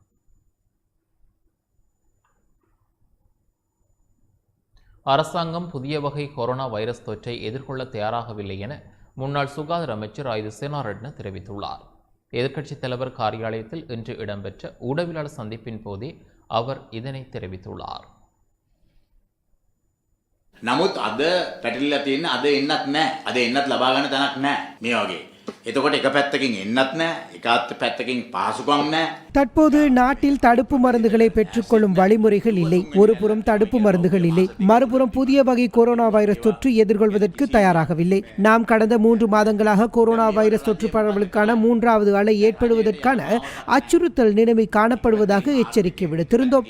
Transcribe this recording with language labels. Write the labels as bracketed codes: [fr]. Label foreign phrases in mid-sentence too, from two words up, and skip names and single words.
[ta] அரசாங்கம் புதிய வகை கொரோனா வைரஸ் தொற்றை எதிர்கொள்ள தயாராகவில்லை என முன்னாள் சுகாதார அமைச்சர் ஆயுத சேனாரட்ன தெரிவித்துள்ளார். எதிர்க்கட்சித் தலைவர் காரியாலயத்தில் இன்று இடம்பெற்ற ஊடகவியலாளர் சந்திப்பின் போதே அவர் இதனை தெரிவித்துள்ளார். [si] නමුත් අද පැටලිලා තියෙන අද එන්නත් නැහැ. අද එන්නත් ලබා ගන්න තැනක් නැහැ. මේ වගේ එතකොට එක පැත්තකින් එන්නත් නෑ එකත් පැත්තකින් පහසුකම් නෑ. [ta] தற்போது நாட்டில் தடுப்பு மருந்துகளை பெற்றுக்கொள்ளும் வழிமுறைகள் இல்லை. ஒரு புறம் தடுப்பு மருந்துகள் இல்லை, மறுபுறம் புதிய வகை கொரோனா வைரஸ் தொற்று எதிர்கொள்வதற்கு தயாராகவில்லை. நாம் கடந்த 3 மாதங்களாக கொரோனா வைரஸ் தொற்று பரவலுக்கான 3வது அலை ஏற்படுவதற்கான அச்சுறுத்தல் நிலைமை காணப்படுவதாக எச்சரிக்கை விடுத்திருந்தோம்.